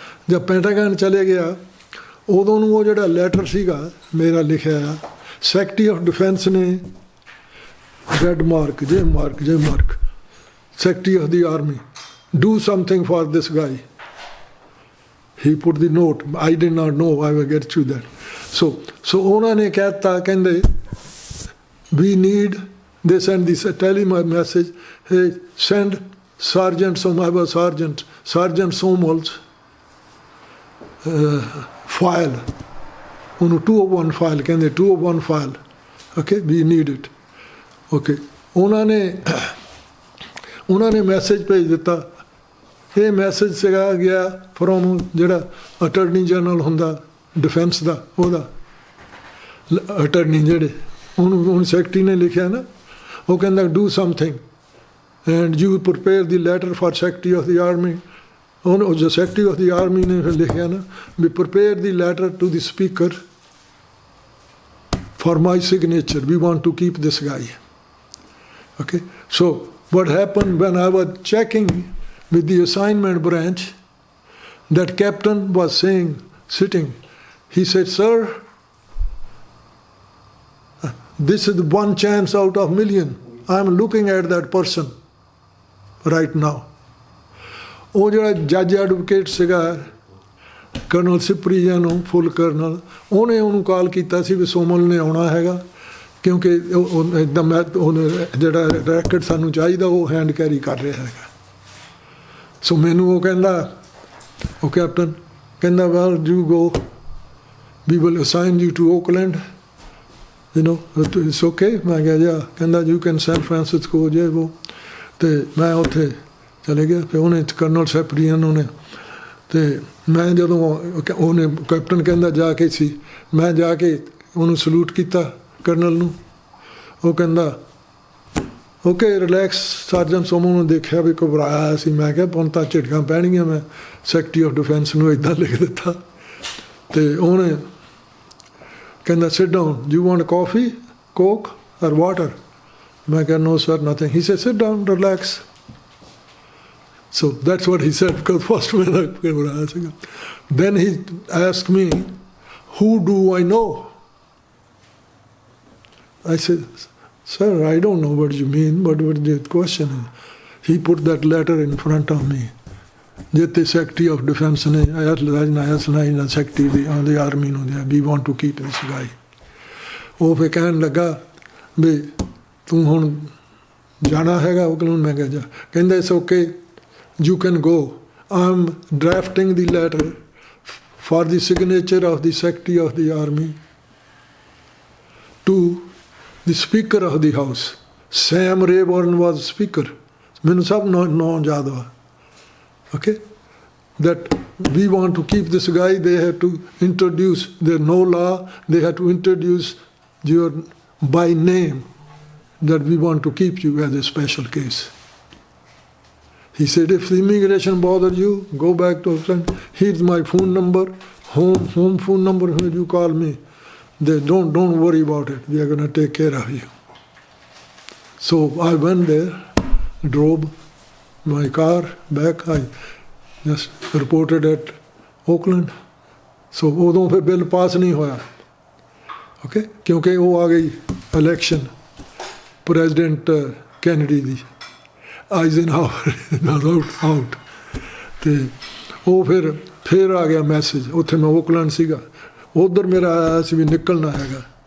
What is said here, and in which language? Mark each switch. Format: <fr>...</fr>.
<pa>ਜਦ ਪੈਂਟਾਗਨ ਚਲੇ ਗਿਆ ਉਦੋਂ ਨੂੰ ਉਹ ਜਿਹੜਾ ਲੈਟਰ ਸੀਗਾ ਮੇਰਾ ਲਿਖਿਆ ਆ, ਸੈਕਟਰੀ ਆਫ ਡਿਫੈਂਸ ਨੇ</pa> <en>red mark, J mark, Secretary of the Army, do something for this guy. He put the note. I did not know. I will get to that. So</en> <pa>ਉਹਨਾਂ ਨੇ ਕਹਿਤਾ, ਕਹਿੰਦੇ</pa> <en>we need, they send this, tell him a message, hey, send Sergeant Sergeant Somal's file,</en> <pa>ਉਹਨੂੰ</pa> <en>201 file</en> <pa>ਕਹਿੰਦੇ,</pa> <en>201 file, okay, we need it.</en> <pa>Okay. ਉਹਨਾਂ ਨੇ message ਭੇਜ ਦਿੱਤਾ। ਇਹ ਮੈਸੇਜ ਸੀਗਾ ਗਿਆ ਫਰੋਮ ਜਿਹੜਾ ਅਟਰਨੀ ਜਨਰਲ ਹੁੰਦਾ ਡਿਫੈਂਸ ਦਾ, ਉਹਦਾ ਅਟਰਨੀ ਜਿਹੜੇ ਉਹਨੂੰ ਸੈਕਟਰੀ ਨੇ ਲਿਖਿਆ ਨਾ, ਉਹ ਕਹਿੰਦਾ</pa> <en>Do something and you prepare the letter for secretary of the army.</en> <pa>ਉਹਨੂੰ ਜੋ ਸੈਕਟਰੀ ਆਫ ਦੀ ਆਰਮੀ ਨੇ ਫਿਰ ਲਿਖਿਆ ਨਾ</pa> <en>We prepare the letter to the speaker for my signature, we want to keep ਦਿਸ ਗਾਈ। Okay, so what happened when I was checking with the assignment branch, that captain was saying, sitting, he said, sir, this is one chance out of million. I am looking at that person right now.</en> <pa>ਉਹ ਜਿਹੜਾ ਜੱਜ advocate ਸੀਗਾ colonel ਸਿਪਰੀਆ ਨੂੰ, ਫੁੱਲ colonel, ਉਹਨੇ ਉਹਨੂੰ ਕਾਲ ਕੀਤਾ ਸੀ ਵੀ ਸੋਮਲ ਨੇ ਆਉਣਾ ਹੈਗਾ, ਕਿਉਂਕਿ ਇੱਦਾਂ ਮੈਂ ਉਹਨੇ ਜਿਹੜਾ ਰੈਕਟ ਸਾਨੂੰ ਚਾਹੀਦਾ ਉਹ ਹੈਂਡ ਕੈਰੀ ਕਰ ਰਿਹਾ ਹੈਗਾ। ਸੋ ਮੈਨੂੰ ਉਹ ਕਹਿੰਦਾ ਉਹ ਕੈਪਟਨ ਕਹਿੰਦਾ</pa> <en>Well you go, we will assign you to Oakland, it's okay.</en> <pa>ਮੈਂ ਕਿਹਾ ਜਾ, ਕਹਿੰਦਾ</pa> <en>you can</en> <pa>ਸੈਨ ਫਰਾਂਸਿਸਕੋ ਜੇ ਉਹ, ਅਤੇ ਮੈਂ ਉੱਥੇ ਚਲੇ ਗਿਆ। ਫਿਰ ਉਹਨੇ ਕਰਨਲ ਸੈਪਰੀਅਨ ਉਹਨੇ, ਅਤੇ ਮੈਂ ਜਦੋਂ ਉਹਨੇ ਕੈਪਟਨ ਕਹਿੰਦਾ ਜਾ ਕੇ ਸੀ, ਮੈਂ ਜਾ ਕੇ ਉਹਨੂੰ ਸਲੂਟ ਕੀਤਾ ਕਰਨਲ ਨੂੰ। ਉਹ ਕਹਿੰਦਾ ਓਕੇ ਰਿਲੈਕਸ। ਸਰਜਨ ਸੋਮੋ ਨੂੰ ਦੇਖਿਆ ਵੀ ਘਬਰਾਇਆ ਸੀ। ਮੈਂ ਕਿਹਾ ਹੁਣ ਤਾਂ ਝਿੜਕਾਂ ਪੈਣਗੀਆਂ। ਮੈਂ ਸੈਕਟਰੀ ਆਫ ਡਿਫੈਂਸ ਨੂੰ ਇੱਦਾਂ ਲਿਖ ਦਿੱਤਾ, ਅਤੇ ਉਹਨੇ ਕਹਿੰਦਾ</pa> <en>Sit down, you want coffee, coke or water?</en> <pa>ਮੈਂ ਕਿਹਾ</pa> <en>no sir, nothing. He said sit down, relax. So that's what he said, because first when I</en> <pa>ਘਬਰਾਇਆ ਸੀਗਾ।</pa> <en>Then he asked me, who do I know? I said, sir, I don't know what you mean, but what the question is. He put that letter in front of me.</en> <pa>ਜਿੱਥੇ secretary of defence ਨੇ ਸੁਣਾਈ secretary ਦੀ army ਨੂੰ</pa> <en>We want to keep this guy.</en> <pa>ਉਹ ਫਿਰ ਕਹਿਣ ਲੱਗਾ ਵੀ ਤੂੰ ਹੁਣ ਜਾਣਾ ਹੈਗਾ ਓਕਲੈਂਡ? ਮੈਂ ਕਿਹਾ ਜਾ। ਕਹਿੰਦਾ</pa> <en>It's okay, you can go, I am drafting the letter for the signature of the secretary of the army to the Speaker of the House. Sam Rayburn was Speaker.</en> <pa>ਮੈਨੂੰ ਸਭ ਨਾਂ ਯਾਦ ਵਾ।</pa> <en>Okay? That we want to keep this guy, they have to introduce, there's no law, they have to introduce your by name, that we want to keep you as a special case. He said, if the immigration bothers you, go back to Oakland. Here's my phone number, home phone number, when you call me. They don't worry about it. We are going to take care of you. So I went there, drove my car back. I just reported at Oakland.</en> <pa>So ਉਦੋਂ ਫਿਰ bill pass ਨਹੀਂ ਹੋਇਆ। Okay, ਕਿਉਂਕਿ ਉਹ ਆ ਗਈ election president Kennedy ਦੀ, ਆਈਜ਼ਨਹਾਵਰ out, ਅਤੇ ਉਹ ਫਿਰ ਆ ਗਿਆ ਮੈਸੇਜ। ਉੱਥੇ ਮੈਂ ਓਕਲੈਂਡ ਸੀਗਾ, ਉੱਧਰ ਮੇਰਾ ਆਇਆ ਸੀ ਵੀ ਨਿਕਲਣਾ ਹੈਗਾ।</pa>